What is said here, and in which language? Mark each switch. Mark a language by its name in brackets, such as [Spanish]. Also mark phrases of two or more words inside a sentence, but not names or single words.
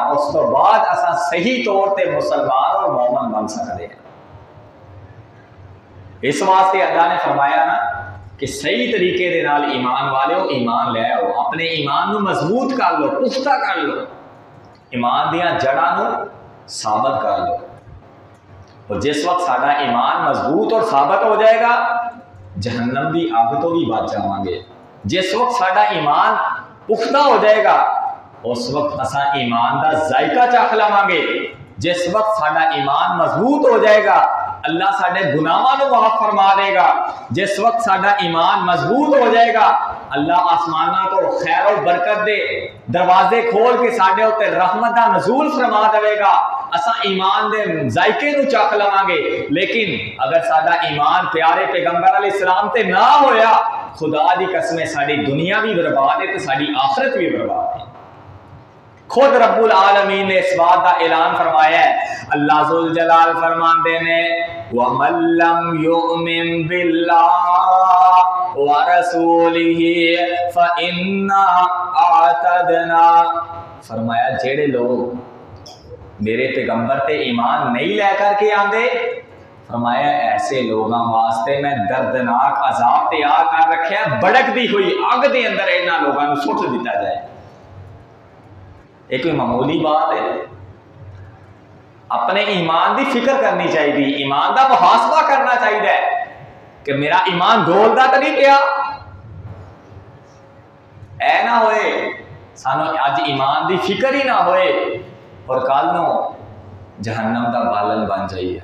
[Punjabi] اس تو بعد اساں صحیح طور تے مسلمان اور مومن بن سکتے ہیں. اس واسطے اللہ نے فرمایا نا کہ صحیح طریقے دے نال ایمان والے ہو ایمان لے آؤ, اپنے ایمان نو مضبوط کر لو, پختہ کر لو, ایمان دیاں جڑاں نو ثابت کر لو. اور جس وقت ساڈا ایمان مضبوط اور ثابت ہو جائے گا جہنم دی آگ تو بھی بچ جاواں گے. جس وقت ساڈا ایمان پختہ ہو جائے گا اس وقت اساں ایمان دا ذائقہ چکھ لواں گے. جس وقت ساڈا ایمان مضبوط ہو جائے گا اللہ ساڈے گناہاں نو معاف فرما دے گا. جس وقت ساڈا ایمان مضبوط ہو جائے گا اللہ آسماناں تو خیر و برکت دے دروازے کھول کے ساڈے اوتے رحمت دا نزول فرما دے گا. اساں ایمان دے ذائقے نو چکھ لواں گے. لیکن اگر ساڈا ایمان پیارے پیغمبر علیہ السلام تے نہ ہویا, خدا دی قسم ساڈی دنیا بھی برباد ہے تے ساڈی آخرت بھی برباد ہے. [Urdu] خود رب العالمین نے اس بات کا اعلان فرمایا ہے. [Punjabi] اللہ ذوالجلال فرماندے نے [Arabic] وَمَن لَّمْ يُؤْمِن بِاللَّهِ وَرَسُولِهِ فَإِنَّا أَعْتَدْنَا, [Punjabi] فرمایا جیڑے لوگ میرے پیغمبر تے ایمان نہیں لے کر کے آندے, فرمایا ایسے لوگاں واسطے میں دردناک عذاب تیار کر رکھیا, بڑک دی ہوئی اگ دے اندر انہاں لوگاں نوں سٹ دتا جائے. [Urdu] ایک کوئی معمولی بات ہے. [Punjabi] اپنے ایمان دی فکر کرنی چاہیے, ایمان دا محاسبہ کرنا چاہیے کہ میرا ایمان ڈولدا تو نہیں پیا. اے نہ ہوئے سانو اج ایمان دی فکر ہی نہ ہوئے اور کل نو جہنم دا بالن بن جائیے.